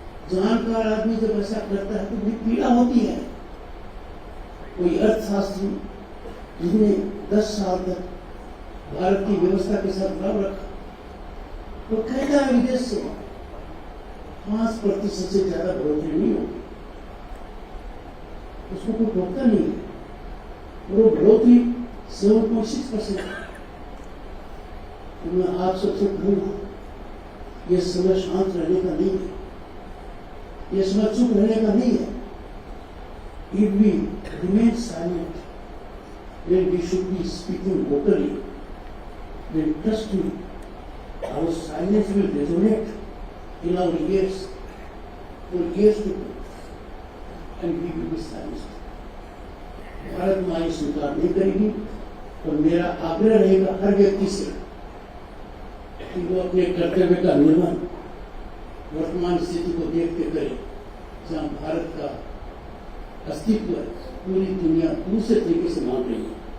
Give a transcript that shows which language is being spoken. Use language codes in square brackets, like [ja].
[hi] जानकार आदमी जब ऐसा करता है तो बड़ी पीड़ा होती है। कोई अर्थशास्त्री जिसने 10 साल तक भारत की व्यवस्था के साथ भाव रखा, तो कहता है विदेश से 5% से ज्यादा बढ़ोतरी नहीं होगी, उसको कोई रोकता नहीं है। वो बढ़ोतरी 7.6%। तो मैं आप सबसे कहूंगा, यह समय शांत रहने का नहीं है, यह समय चुप रहने का नहीं है। [en] If we remain silent when we should be speaking vocally, then trust me, our silence will resonate in our ears for years to come, and we will be silenced. [hi] Bharat माँ स्वीकार नहीं करेगी, और मेरा आग्रह रहेगा हर व्यक्ति से कि वो अपने कर्तव्य का निर्वहन वर्तमान स्थिति को देखते करे, जहाँ भारत का अस्तित्व पूरी दुनिया दूसरे तरीके से मान रही है।